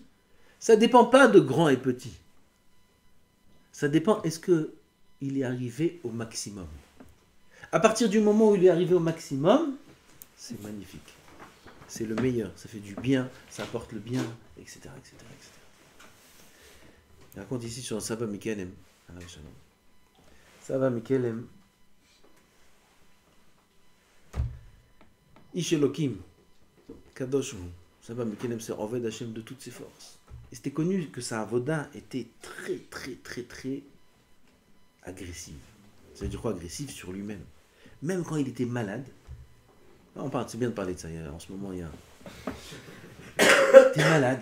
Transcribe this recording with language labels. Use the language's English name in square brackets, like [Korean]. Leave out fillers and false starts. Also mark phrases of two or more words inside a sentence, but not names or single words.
[French] Ça ne dépend pas de grand et petit. Ça dépend, est-ce qu'il est arrivé au maximum? À partir du moment où il est arrivé au maximum, c'est magnifique. C'est le meilleur, ça fait du bien, ça apporte le bien, etc. etc., etc. Il raconte ici sur Saba Mikelem. Saba Mikelem. [Hebrew] איש אלוקים. קדוש הוא. [French] Saba Mikelem, c'est [Hebrew] עובד השם [French] de toutes ses forces. Et c'était connu que sa avoda était très, très, très, très agressive. Ça veut dire quoi, agressive sur lui-même? Même quand il était malade. On parle, c'est bien de parler de ça. En ce moment, il était malade.